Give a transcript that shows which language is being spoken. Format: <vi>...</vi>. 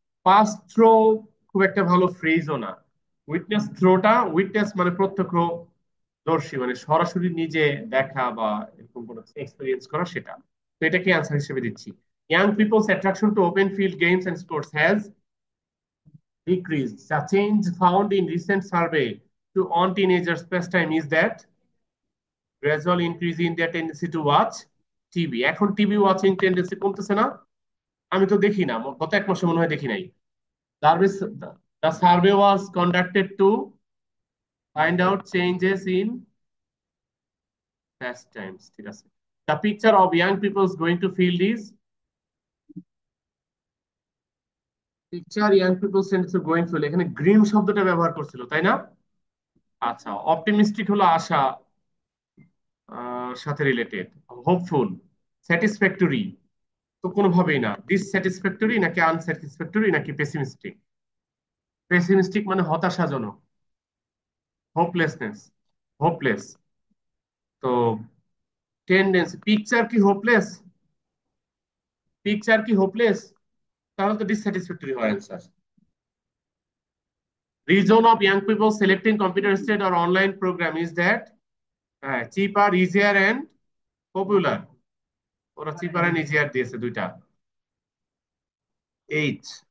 <bn>Pass throw খুব একটা ভালো ফ্রেজও না। উইটনেস থ্রোটা, উইটনেস মানে প্রত্যক্ষদর্শী, মানে সরাসরি নিজে দেখা বা এরকম কোনো এক্সপিরিয়েন্স করা, সেটা। তো এটাকে অ্যান্সার হিসেবে দিচ্ছি।</bn> <en>Young peoples attraction to open field games and sports has decreased. A change found in recent survey to on teenagers pastime is that gradual increase in their tendency to watch TV.</en> <bn>এখন TV watching tendency কমতেছে না? আমি তো দেখি না, গত 1 মাসে মনে হয় দেখি নাই।</bn> <en>Service, the survey was conducted to find out changes in pastimes, ঠিক আছে। The picture of young people going to field is picture young people going field,</en> <bn>এখানে গ্রিন শব্দটা ব্যবহার করছিল তাই না? আচ্ছা, অপটিমিস্টিক হলো আশা, সাথে রিলেটেড। হোপফুল, স্যাটিসফ্যাক্টরি তো কোনোভাবেই না। ডিসস্যাটিসফ্যাক্টরি নাকি আনস্যাটিসফ্যাক্টরি নাকি পেসিমিস্টিক? পেসিমিস্টিক মানে হতাশাজনক। Hopelessness, hopeless. তো টেন্ডেন্সি, পিকচার কি হোপলেস? পিকচার কি হোপলেস? তাহলে তো ডিসস্যাটিসফ্যাক্টরি হয় answer.</bn> <en>Reason of young people selecting computer state or online program is that cheaper, easier and popular.</en> <bn>ওরা</bn> <en>cheaper and easier</en> <bn>দিয়েছে দুইটা। H.</bn>